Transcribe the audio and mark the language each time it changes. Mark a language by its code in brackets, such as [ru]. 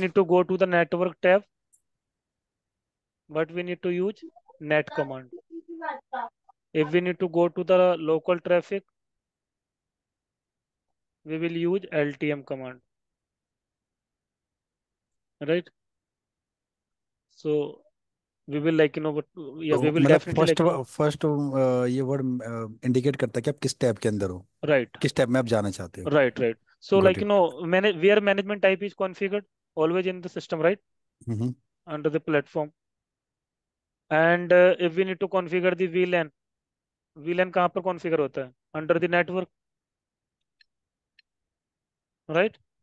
[en] need to go to the network tab, what we need to use? Net command. If we need to go to the local traffic, we will use LTM command, right? So we will what, yeah, we [hi] तो [en] will [hi] मतलब [en] definitely [hi] first first ये word indicate करता है कि आप किस tab के अंदर हो, [en] right, [hi] किस टैब में आप जाना चाहते हो। [en] right. So got it. manage where management type is configured always in the system, right? Hmm. Under the platform. And if we need to configure the VLAN, VLAN [hi] कहाँ पर [en] configure [hi] होता है? [en] Under the network, right?